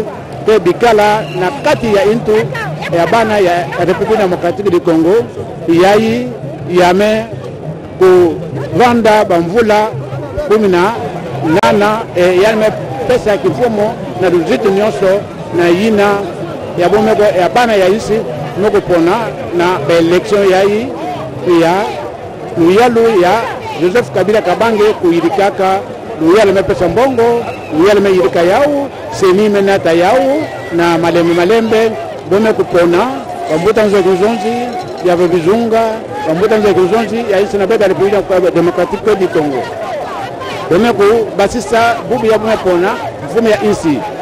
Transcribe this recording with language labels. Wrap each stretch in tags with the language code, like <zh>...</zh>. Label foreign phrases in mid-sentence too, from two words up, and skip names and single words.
<ktu>Pe Bikala na kati ya intu ya bana ya République démocratique du Congo yayi yame ku vanda bamvula kumina nana yame pesa kifumo na ruzitu nyonso na yina ya bomego ya bana ya isi moko pona na election yayi ya luyalu ya Joseph Kabila Kabange kuirikaka luyalu me pesa mbongo luyalu me yirika yau semi menata yau na malembe bome kupona bambuta nzo kuzonzi ya bizunga bambuta nzo kuzonzi ya isi na beta République démocratique du Congo bome ku basisa bubu ya bome pona mfumo ya insi</ktu>